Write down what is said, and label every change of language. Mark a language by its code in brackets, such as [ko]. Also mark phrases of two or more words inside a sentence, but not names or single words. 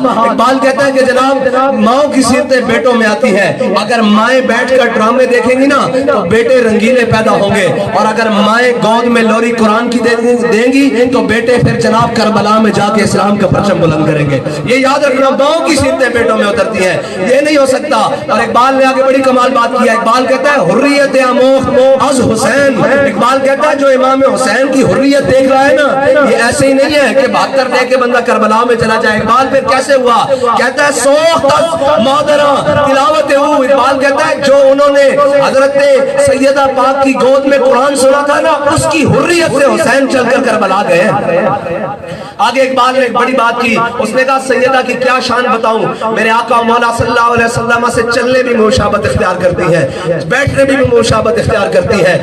[ur] اقبال کہتا ہے کہ جناب ماں کی سیرتیں بیٹوں میں آتی ہیں، اگر مائیں بیٹھ کر ڈرامے دیکھیں گی نا تو بیٹے رنگیلے پیدا ہوں گے، اور اگر مائیں گود میں لوری قرآن کی دیں گی تو بیٹے پھر جناب کربلا میں جا کے اسلام کا پرچم بلند کریں گے۔ یہ یاد رکھنا، ماں کی سیرتیں بیٹوں میں اترتی ہیں، یہ نہیں ہو سکتا۔ اور اقبال نے آگے بڑی کمال بات کیا، اقبال کہتا ہے [fa] حریت آموخت از حسین۔ [ur] اقبال کہتا ہے جو امام حسین کی حریت دیکھ رہا ہے نا، یہ ایسے ہی نہیں ہے کہ 72 دے کے بندہ کربلا میں چلا جائے۔ اقبال پھر کیسے ہوا؟ کہتا ہے [fa] سوخت از مادرہ تلاوت ہو۔ [ur] اقبال کہتا ہے جو انہوں نے حضرت سیدہ پاک کی گود میں قرآن سنا تھا نا، اس کی حریت سے حسین چل کر کربلا گئے۔ آگے اقبال نے ایک بڑی بات کی، اس نے کہا سیدہ کی کیا شان بتاؤں، میرے آقا مولا [ar] صلی اللہ علیہ وسلم [ur] سے چلنے بھی مشابہت اختیار کرتی ہے، بیٹھنے بھی مشابہت اختیار کرتی ہے۔